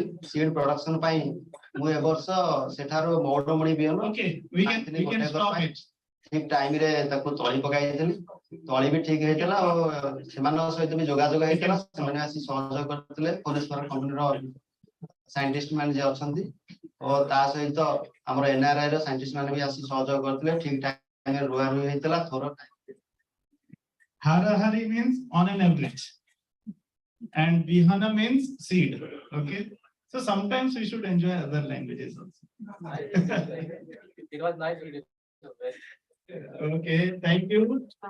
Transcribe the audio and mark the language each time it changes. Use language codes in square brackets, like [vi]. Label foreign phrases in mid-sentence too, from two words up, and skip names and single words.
[en] seed production [or] ପାଇଁ ମୁଁ ଏ ବର୍ଷ ସେଠାରୁ ମୌଡମଣି ବିହନ ଠିକ ଟାଇମରେ ତାକୁ ତଳି ପକାଇଥିଲି, ତଳି ବି ଠିକ ହେଇଥିଲା ଓ ସେମାନଙ୍କ ସହିତ ବି ଯୋଗାଯୋଗ ହେଇଥିଲା। ସେମାନେ ଆସି ସହଯୋଗ କରିଥିଲେ, [en] forest companyର scientist [or] ମାନେ ଯିଏ ଅଛନ୍ତି ଓ ତା ସହିତ ଆମର NRI ର ସାଇଣ୍ଟିଷ୍ଟ ମାନେ ବି ଆସି ସହଯୋଗ କରିଥିଲେ। ଠିକ ଟାଇମରେ ରୁଆ ରୁଇ ହେଇଥିଲା। ଥର [en] Harahari means on an average, and Bihana means seed. Okay, so sometimes we should enjoy other languages also. It was nice. Okay, thank you.